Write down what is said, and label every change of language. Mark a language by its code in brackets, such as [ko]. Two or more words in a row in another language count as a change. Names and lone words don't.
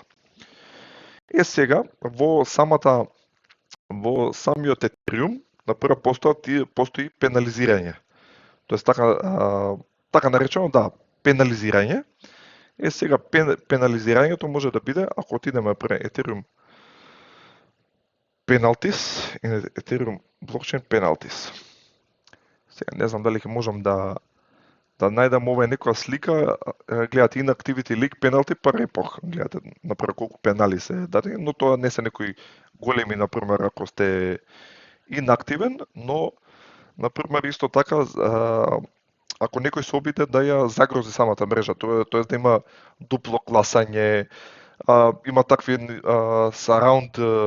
[mk] Сега во самиот Ethereum на прва постои пенализирање. Тоест така наречено пенализирање, Сега пенализирањето може да биде ако отидеме пре [en] Ethereum penalties [mk] и [en] Ethereum blockchain penalties. [mk] Сега не знам дали ќе можам да најдам ова некоја слика, гледате [en] inactivity leak penalty per epoch, [mk] гледате например колку пенали се дадени, но тоа не се некои големи, например ако сте инактивен, но например исто така ако некој се обиде да ја загрози самата мрежа, тоа да има дупло гласање, има такви surround